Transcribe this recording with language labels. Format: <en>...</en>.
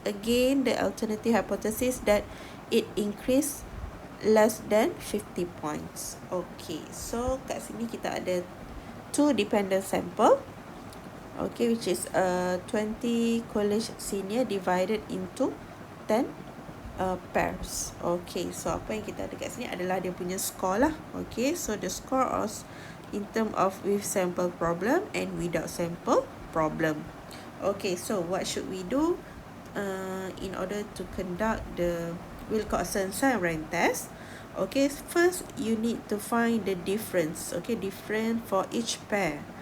<en>Again, the alternative hypothesis that it increase less than 50 points.</en> <ms>Okay, so kat sini kita ada 2 dependent sample.</ms> <en>Okay, which is 20 college senior divided into 10 pairs.</en> <ms>Okay, so apa yang kita ada kat sini adalah dia punya score lah.</ms> <en>Okay, so the score in terms of with sample problem and without sample problem. Okay, so what should we do in order to conduct the Wilcoxon rank test? Okay, first you need to find the difference. Okay, different for each pair.</en>